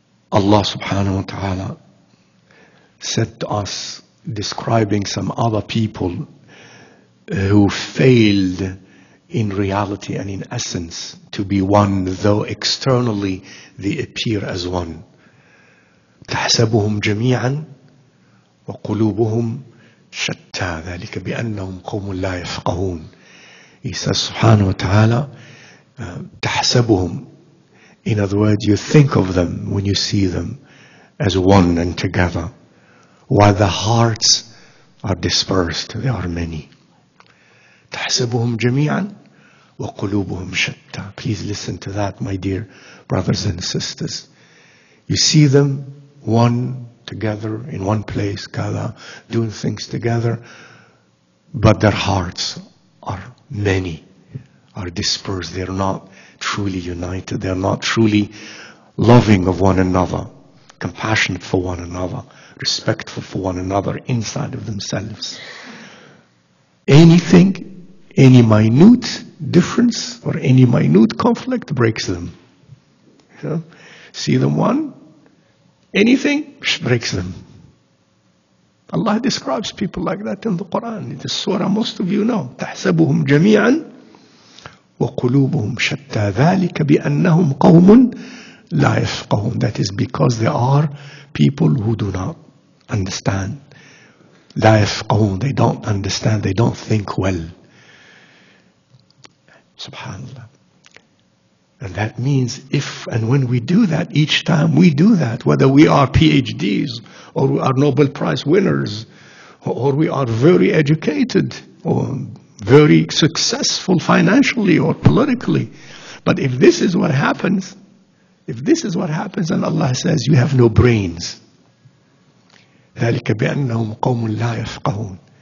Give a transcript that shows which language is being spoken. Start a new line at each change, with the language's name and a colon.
English: Allah subhanahu wa ta'ala said to us, describing some other people who failed in reality and in essence to be one, though externally they appear as one.
Arabic: تحسبهم جميعا وقلوبهم شتى ذلك بأنهم قوم لا يفقهون.
English: He says subhanahu wa ta'ala, تحسبهم, in other words, you think of them when you see them as one and together, while the hearts are dispersed, they are many.
Arabic: تحسبهم جميعا وقلوبهم شتى.
English: Please listen to that, my dear brothers and sisters. You see them one together in one place, doing things together, but their hearts are many, are dispersed. They're not truly united. They're not truly loving of one another, compassionate for one another, respectful for one another inside of themselves. Anything, any minute difference or any minute conflict breaks them. You know? See them one, anything breaks them. Allah describes people like that in the Quran. In the surah most of you know.
Arabic: تحسبهم جميعا وقلوبهم شتى ذلك بأنهم قوم لا يفقهون.
English: That is because they are people who do not understand.
Arabic: لا يفقهون.
English: They don't understand. They don't think well. Subhanallah. And that means if and when we do that, each time we do that, whether we are PhDs or we are Nobel Prize winners or we are very educated or very successful financially or politically, but if this is what happens, and Allah says you have no brains,
Arabic: ذلك بأنهم قوم لا يفقهون.